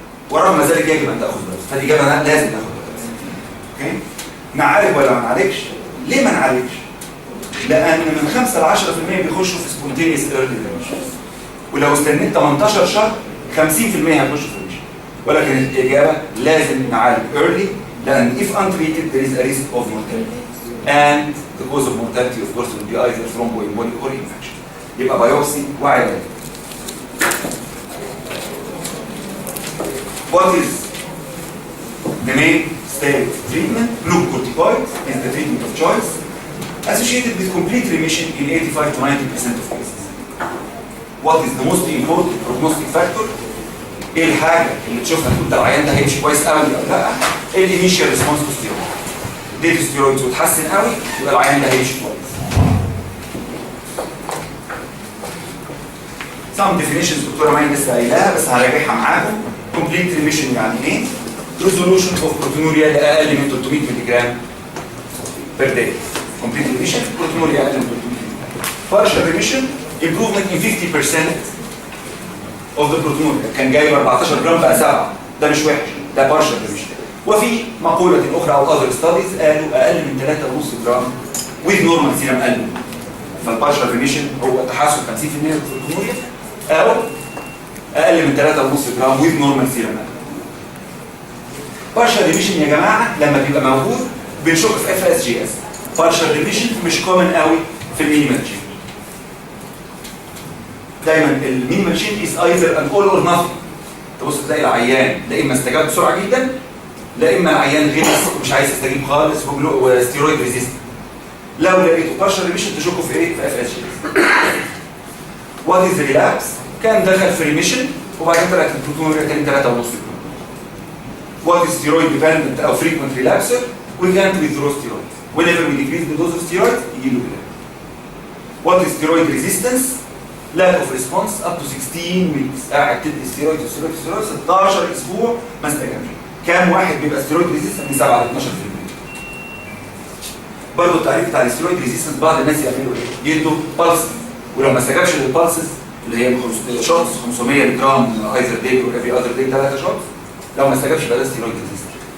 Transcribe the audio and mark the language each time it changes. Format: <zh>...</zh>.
<ar>ورغم ذلك يجب ان تاخذ بايوبسي، فالاجابه لازم ناخد بايوبسي. اوكي؟ نعالج ولا ما نعالجش؟ ليه ما نعالجش؟ لان من 5 ل 10% بيخشوا في سبونتينيوس ايرلي ريميشن، ولو استنيت 18 شهر 50% هيخشوا في ريميشن. ولكن الاجابه لازم نعالج</ar> <en>early</en> <ar>لان</ar> <en>if untreated there is a risk of mortality and the cause of mortality of course will be either thromboembolic or infection.</en> <ar>يبقى بايوبسي وعلاج.</ar> <en>What is the mainstay of treatment? Glucocorticoids is the treatment of choice associated with complete remission in 85 to 90% of cases. What is the most important prognostic factor?</en> <ar>ايه الحاجه اللي تشوفها تقول ده العيان ده هيمشي كويس قوي او لا؟ ايه الانيشال ريسبونس تو ستيرويد؟ اديت ستيرويدز وتحسن قوي يبقى العيان ده هيمشي كويس.</ar> <en>Some definitions</en> <ar>دكتوره ماين لسه قايلاها بس هراجعها معاكم.</ar> <en>complete remission</en> <ar>يعني ايه؟</ar> <en>resolution of proteinuria</en> <ar>لاقل من</ar> <en>300 مللي جرام per day.</en> <ar>complete remission proteinuria اقل من 300 مللي جرام.</ar> <en>partial remission improvement in 50% of the proteinuria.</en> <ar>كان جايب 14 جرام بقى 7، ده مش وحش، ده partial remission. وفي مقولة أخرى أو</ar> <en>other studies</en> <ar>قالوا أقل من 3.5 جرام</ar> <en>with normal serum</en> <ar>قلب. فالبارشال ريميشن هو تحسن 50% من البروتينوريا أو أقل من 3.5 جرام</ar> <en>with normal serum</en> <ar>قلب. بارشال ريميشن يا جماعة لما بيبقى موجود بنشك في FSGS. بارشال ريميشن مش كومن قوي في المينيمال تشينج. دايما المينيمال تشينج</ar> <en>is either an all or nothing.</en> <ar>تبص تلاقي العيان لا اما استجاب بسرعه جدا لا اما العيان غلس ومش عايز يستجيب خالص وستيرويد ريزيست. لو لقيته بارشال ريميشن تشكه في ايه؟ في اف اس جي.</ar> <en>What is relapse?</en> <ar>كان دخل في ريميشن وبعدين طلعت البروتونوريا تاني 3.5 جرام. وات از ستيرويد ديبندنت او فريكونت ريلابسر؟ وي كانت</ar> <en>withdraw steroids. Whenever we decrease the dose of steroids</en> <ar>يجي له ريلابس.</ar> <en>What is steroid resistance? lack of response up to 16 weeks.</en> <ar>قاعد تدي ستيرويد 16 اسبوع ما استجابش. كام واحد بيبقى ستيرويد ريزيستنس؟ من 7 ل 12%. برضه التعريف بتاع الستيرويد ريزيستنس بعض الناس يعملوا ايه؟ يدوا بالس ولو ما استجابش للبالسز اللي هي شوتس 500 جرام ايزر داي وافي اذر داي 3 شوتس، لو ما استجابش يبقى ده ستيرويد ريزيستنس.</ar>